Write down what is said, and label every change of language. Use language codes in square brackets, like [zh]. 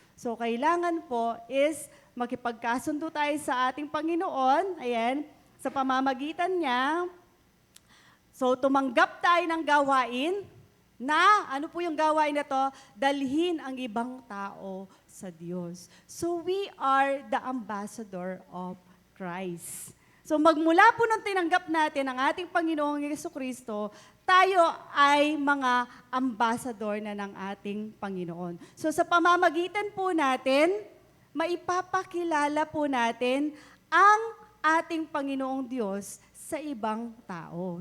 [tl] So kailangan po is makipagkasundo tayo sa ating Panginoon, ayan, sa pamamagitan niya. So tumanggap tayo ng gawain na, ano po yung gawain na to? Dalhin ang ibang tao sa Diyos. [en] So we are the ambassador of Christ. [tl] So magmula po nung tinanggap natin ang ating Panginoong Jesucristo, tayo ay mga ambassador na ng ating Panginoon. So sa pamamagitan po natin, maipapakilala po natin ang ating Panginoong Diyos sa ibang tao.